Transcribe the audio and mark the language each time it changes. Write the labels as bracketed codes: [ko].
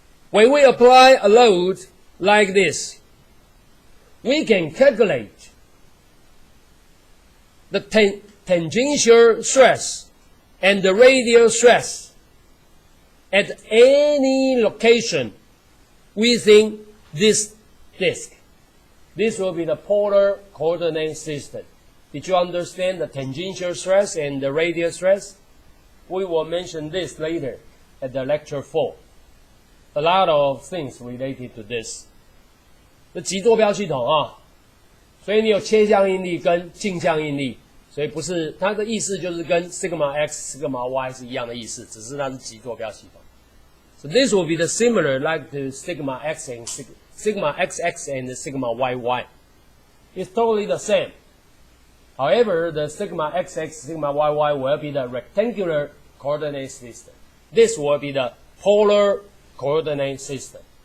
[en] When we apply a load like this, we can calculate the tangential stress and the radial stress at any location within this disk. This will be the polar coordinate system. Did you understand the tangential stress and the radial stress? We will mention this later at the lecture 4. A lot of things related to this. [zh] 这极坐标系统啊，所以你有切向应力跟径向应力，所以不是它的意思就是跟 sigma x、sigma y 是一样的意思，只是它是极坐标系统。 [en] So this will be the similar like to sigma x and sigma xx and sigma yy. It's totally the same. However, the sigma xx, sigma yy will be the rectangular coordinate system. This will be the polar coordinate system.